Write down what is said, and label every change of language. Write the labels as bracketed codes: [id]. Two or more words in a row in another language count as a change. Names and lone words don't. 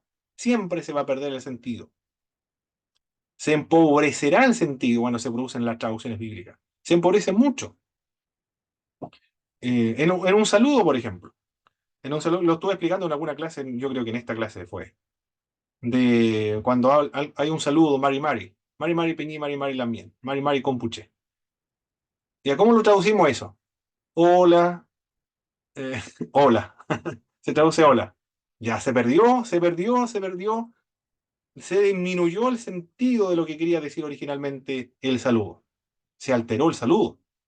[es] Siempre se va a perder el sentido. Se empobrecerá el sentido cuando se producen las traducciones bíblicas. Se empobrece mucho. En un saludo, por ejemplo. En un saludo, lo estuve explicando en alguna clase, yo creo que en esta clase fue, de cuando hay un saludo, [arn] Mari Mari. Mari Mari Peñi, Mari Mari Lamien. Mari Mari Compuche. [es] ¿Y a cómo lo traducimos eso? Hola, eh, hola. Se traduce hola. Ya se perdió, se perdió, se perdió. Se disminuyó el sentido de lo que quería decir originalmente el saludo. Se alteró el saludo.